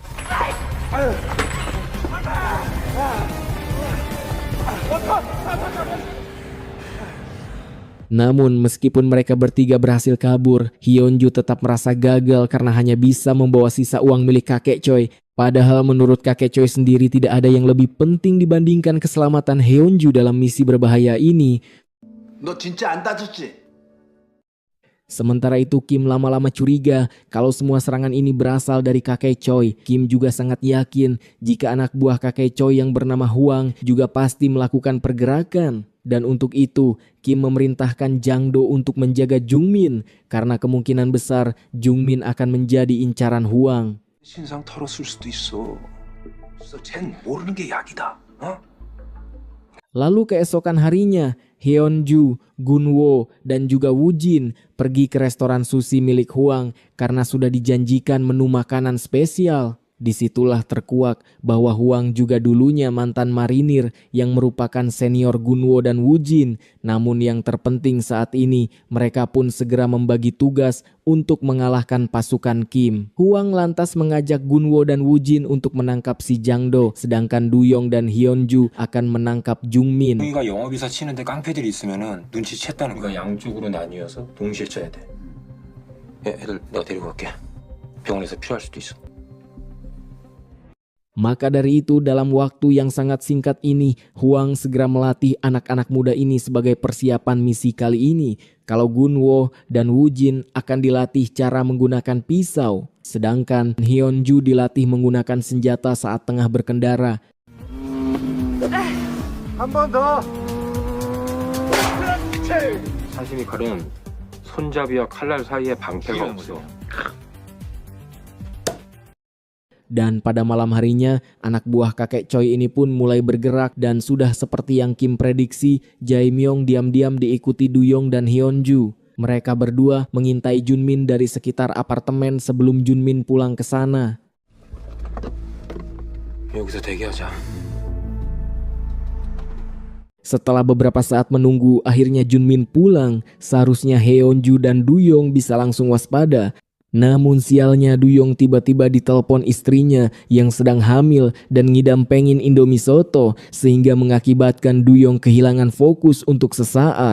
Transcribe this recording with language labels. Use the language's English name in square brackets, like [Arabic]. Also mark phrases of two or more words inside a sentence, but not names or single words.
[Indonesian] Namun meskipun mereka bertiga berhasil kabur, Hyunju tetap merasa gagal karena hanya bisa membawa sisa uang milik kakek Choi. Padahal menurut kakek Choi sendiri tidak ada yang lebih penting dibandingkan keselamatan Hyunju dalam misi berbahaya ini. [Korean] 너 진짜 안 다쳤지? [Indonesian] Sementara itu Kim lama-lama curiga kalau semua serangan ini berasal dari kakek Choi. Kim juga sangat yakin jika anak buah kakek Choi yang bernama Hwang juga pasti melakukan pergerakan. Dan untuk itu Kim memerintahkan Jang-do untuk menjaga Jungmin karena kemungkinan besar Jungmin akan menjadi incaran Hwang. [Korean] 신상 털었을 수도 있어. 쟨 모르는 게 약이다. [Indonesian] Lalu keesokan harinya, Hyunju, Gunwo, dan juga Woo-jin pergi ke restoran sushi milik Hwang karena sudah dijanjikan menu makanan spesial. Disitulah terkuak bahwa Hwang juga dulunya mantan marinir yang merupakan senior Gunwo dan Woo-jin. Namun yang terpenting saat ini, mereka pun segera membagi tugas untuk mengalahkan pasukan Kim. Hwang lantas mengajak Gunwo dan Woo-jin untuk menangkap si Jang-do, sedangkan Du-yong dan Hyunju akan menangkap Jungmin. [Korean] 우리가 영업이사 치는데 깡패들이 있으면은 눈치챘다는 거야. 양쪽으로 나뉘어서 동시에 쳐야 돼. 애들 내가 데리고 갈게. 병원에서 필요할 수도 있어. [Indonesian] Maka dari itu dalam waktu yang sangat singkat ini, Hwang segera melatih anak-anak muda ini sebagai persiapan misi kali ini. Kalau Gunwo dan Woojin akan dilatih cara menggunakan pisau, sedangkan Hyunju dilatih menggunakan senjata saat tengah berkendara. [Korean] 사실 이 칼은 손잡이와 칼날 사이에 방패가 없어. [Indonesian] Dan pada malam harinya, anak buah kakek Choi ini pun mulai bergerak dan sudah seperti yang Kim prediksi, Jae-myung diam-diam diikuti Du-yong dan Hyunju. Mereka berdua mengintai Junmin dari sekitar apartemen sebelum Junmin pulang ke sana. [Korean] 여기서 대기하자. [Indonesian] Setelah beberapa saat menunggu, akhirnya Junmin pulang. Seharusnya Hyunju dan Du-yong bisa langsung waspada. Namun sialnya Du-yong tiba-tiba ditelepon istrinya yang sedang hamil dan ngidam pengen Indomie soto sehingga mengakibatkan Du-yong kehilangan fokus untuk sesaat.